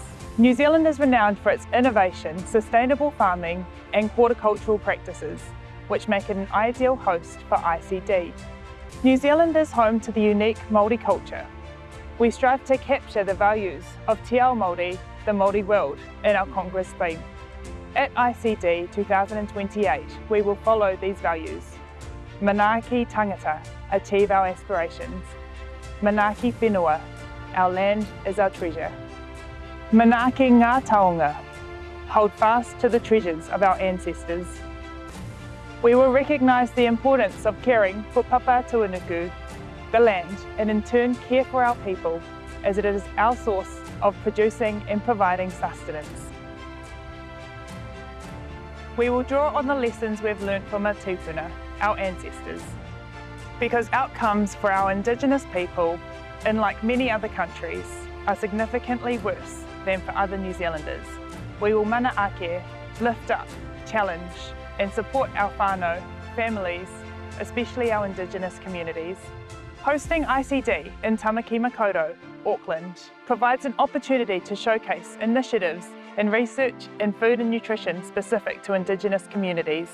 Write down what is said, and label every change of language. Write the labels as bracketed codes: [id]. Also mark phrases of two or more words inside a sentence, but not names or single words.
[en] New Zealand is renowned for its innovation, sustainable farming and horticultural practices, which make it an ideal host for ICD. New Zealand is home to the unique Māori culture. We strive to capture the values of [mi] Te Ao Māori, [en] the Māori world, in our Congress theme. At ICD 2028, we will follow these values. [mi] Manaaki tangata, [en] achieve our aspirations. [mi] Manaaki whenua, [en] our land is our treasure. [mi] Manaaki ngā taonga, [en] hold fast to the treasures of our ancestors. We will recognise the importance of caring for Papa Tuanuku, the land, and in turn care for our people, as it is our source of producing and providing sustenance. We will draw on the lessons we've learnt from our tūpuna, our ancestors, because outcomes for our Indigenous people, unlike many other countries, are significantly worse than for other New Zealanders. We will [mi] mana ake, [en] lift up, challenge and support our whānau, families, especially our Indigenous communities. Hosting ICD in Tamaki Makaurau, Auckland, provides an opportunity to showcase initiatives in research in food and nutrition specific to Indigenous communities.